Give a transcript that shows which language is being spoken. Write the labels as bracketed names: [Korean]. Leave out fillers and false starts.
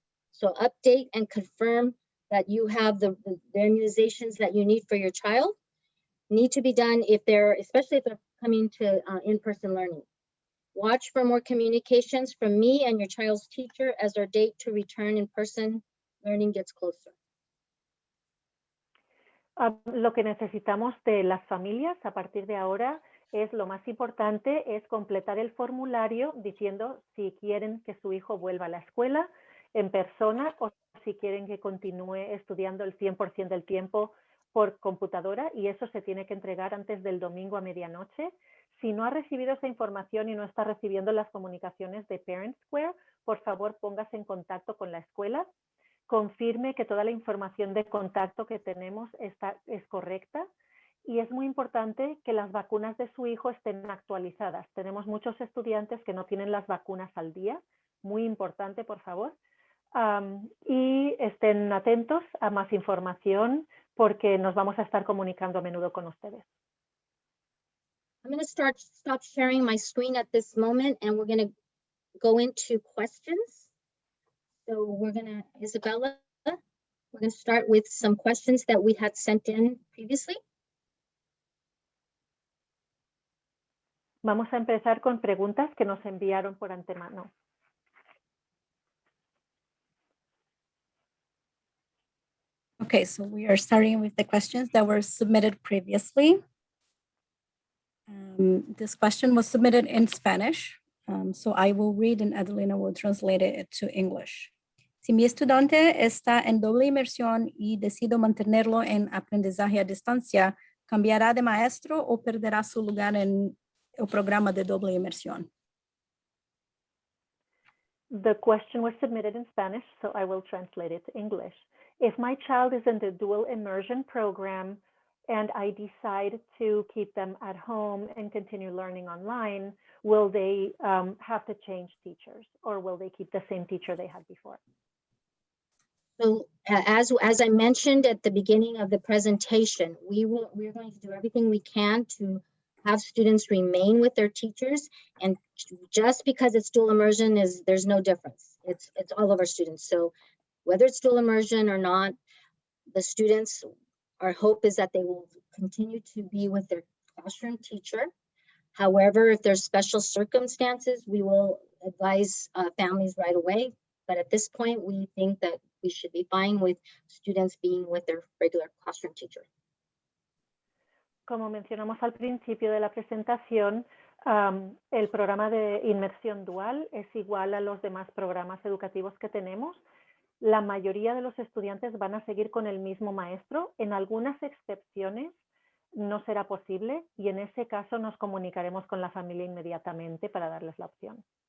[English] So update and confirm that you have the immunizations that you need for your child. Need to be done especially if they're coming to in-person learning. Watch for more communications from me and your child's teacher as our date to return in-person learning gets closer. [Spanish] Lo que necesitamos de las familias a partir de ahora es lo más importante, es completar el formulario diciendo si quieren que su hijo vuelva a la escuela en persona o si quieren que continúe estudiando el 100% del tiempo por computadora, y eso se tiene que entregar antes del domingo a medianoche. Si no ha recibido esa información y no está recibiendo las comunicaciones de Parent Square, por favor póngase en contacto con la escuela. Confirme que toda la información de contacto que tenemos es correcta, y es muy importante que las vacunas de su hijo estén actualizadas. Tenemos muchos estudiantes que no tienen las vacunas al día, muy importante, por favor. Y estén atentos a más información porque nos vamos a estar comunicando a menudo con ustedes. [English] I'm going to stop sharing my screen at this moment, and we're going to go into questions. So we're going to, Isabella, we're going to start with some questions that we had sent in previously. [Spanish] Vamos a empezar con preguntas que nos enviaron por antemano. [English] Okay, so we are starting with the questions that were submitted previously. This question was submitted in Spanish, so I will read and Adelina will translate it to English. [Spanish] Si mi estudiante está en doble inmersión y decido mantenerlo en aprendizaje a distancia, ¿Cambiará de maestro o perderá su lugar en el programa de doble inmersión? [English] The question was submitted in Spanish, so I will translate it to English. If my child is in the dual immersion program and I decide to keep them at home and continue learning online, will they have to change teachers, or will they keep the same teacher they had before? So as I mentioned at the beginning of the presentation, we're going to do everything we can to have students remain with their teachers. And just because it's dual immersion there's no difference. It's all of our students. So whether it's dual immersion or not, the students, our hope is that they will continue to be with their classroom teacher. However, if there's special circumstances, we will advise families right away. But at this point, we think that we should be fine with students being with their regular classroom teacher. [Spanish] Como mencionamos al principio de la presentación, el programa de inmersión dual es igual a los demás programas educativos que tenemos. La mayoría de los estudiantes van a seguir con el mismo maestro. En algunas excepciones no será posible y en ese caso nos comunicaremos con la familia inmediatamente para darles la opción.